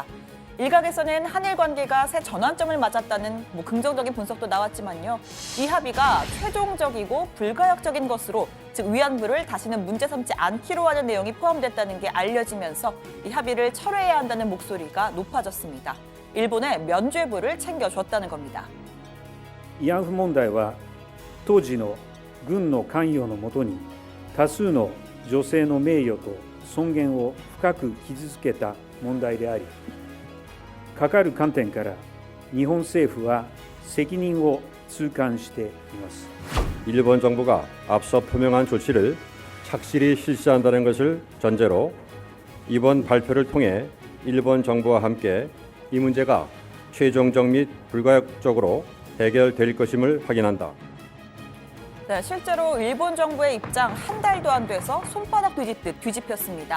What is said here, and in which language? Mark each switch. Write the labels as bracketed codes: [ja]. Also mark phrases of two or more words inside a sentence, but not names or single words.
[ko] 일각에서는 한일 관계가 새 전환점을 맞았다는 긍정적인 분석도 나왔지만요. 이 합의가 최종적이고 불가역적인 것으로 즉 위안부를 다시는 문제 삼지 않기로 하는 내용이 포함됐다는 게 알려지면서 이 합의를 철회해야 한다는 목소리가 높아졌습니다. 일본의 면죄부를 챙겨줬다는 겁니다. [ja] 慰安婦問題は当時の軍の関与のもとに多数の女性の名誉と尊厳を深く傷つけた問題であり、かかる観点から日本政府は責任を痛感しています。 [ko] 일본 정부가 앞서 표명한 조치를 착실히 실시한다는 것을 전제로 이번 발표를 통해 일본 정부와 함께 이 문제가 최종적 및 불가역적으로 해결될 것임을 확인한다. 네, 실제로 일본 정부의 입장 한 달도 안 돼서 손바닥 뒤집듯 뒤집혔습니다.